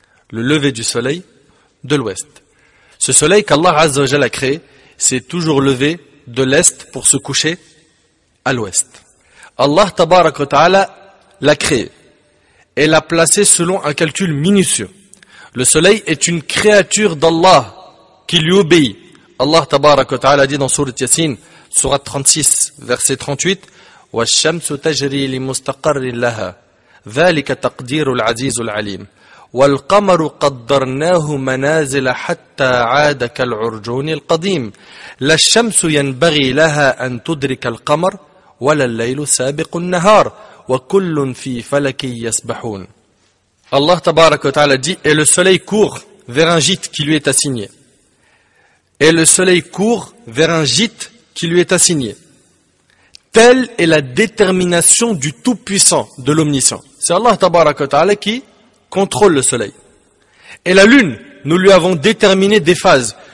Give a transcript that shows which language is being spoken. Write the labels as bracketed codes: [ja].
[fr] Le lever du soleil de l'ouest. Ce soleil qu'Allah Azza wa Jalla a créé, s'est toujours levé de l'est pour se coucher à l'ouest. Allah Tabaraka wa Ta'ala l'a créé et l'a placé selon un calcul minutieux. Le soleil est une créature d'Allah qui lui obéit. Allah Tabaraka wa Ta'ala dit dans Sourate Yasin, Sourate 36, verset 38, [ar] وَالشَّمْسُ تَجْرِي لِمُسْتَقَرٍّ لَهَا ذَلِكَ تَقْدِيرُ الْعَزِيزُ الْعَلِيمُ وَالْقَمَرُ قَدَّرْنَاهُ مَنَازِلَ حَتَّى عَادَ كَالْعُرْجُونِ الْقَدِيمِ لَا الشَّمْسُ يَنْبَغِي لَهَا أَن تُدْرِكَ الْقَمَرَ وَلَا اللَّيْلُ سَابِقُ النَّهَارِ وَكُلٌّ فِي فَلَكٍ يَسْبَحُونَ. [fr] Allah Tabaraka wa Ta'ala dit, et le soleil court vers un gîte qui lui est assigné. Et le soleil court vers un gîte qui lui est assigné. Telle est la détermination du Tout-Puissant, de l'Omniscient. C'est Allah Tabaraka wa Ta'ala qui contrôle le soleil. Et la lune, nous lui avons déterminé des phases.